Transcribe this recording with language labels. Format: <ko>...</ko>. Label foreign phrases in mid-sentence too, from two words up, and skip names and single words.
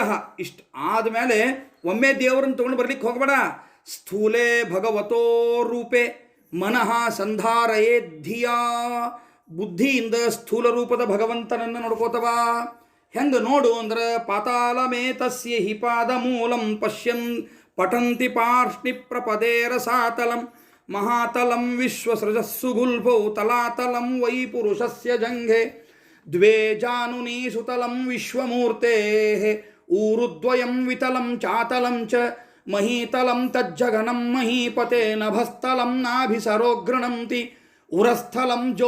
<kn>ಇಷ್ಟು ಆದಮೇಲೆ ಒಮ್ಮೆ ದೇವರನ್ನು ತೊಗೊಂಡು ಬರ್ಲಿಕ್ಕೆ ಹೋಗಬೇಡ.</kn> <sa>ಸ್ಥೂಲೇ ಭಗವತೋ ರೂಪೇ ಮನಃ ಸಂಧಾರಯೇ ಧಿಯಾ.</sa> <kn>ಬುದ್ಧಿಯಿಂದ ಸ್ಥೂಲ ರೂಪದ ಭಗವಂತನನ್ನು ನೋಡ್ಕೋತವ. ಹೆಂಗೆ ನೋಡು ಅಂದ್ರೆ</kn> <sa>ಪಾತಾಳಮೇತಸ್ಯ ಹಿ ಪಾದ ಮೂಲಂ ಪಠಂತಿ ಪಾರ್ಷ್ಣಿ ಪ್ರಪದೇರ ಸಾತಲಂ ಮಹಾತಲಂ ವಿಶ್ವಸೃಜಸ್ಸು ಗುಲ್ಭೌ ತಲಾತಲಂ ವೈ ಪುರುಷಸ್ಯ ಜಂಘೆ ದ್ವೇ ಜಾನುನಿ ಸುತಲಂ ವಿಶ್ವಮೂರ್ತೆ ಊರುದ್ವಯಂ ವಿತಲಂ ಚಾತಲಂ ಚ ಮಹೀತಲಂ ತಜ್ಜಗನಂ ಮಹೀಪತೆ ನಭಸ್ಥಲಂ ನಾಭಿಸರೋಗೃಣಂತಿ ಉರಸ್ಥಲಂ</sa>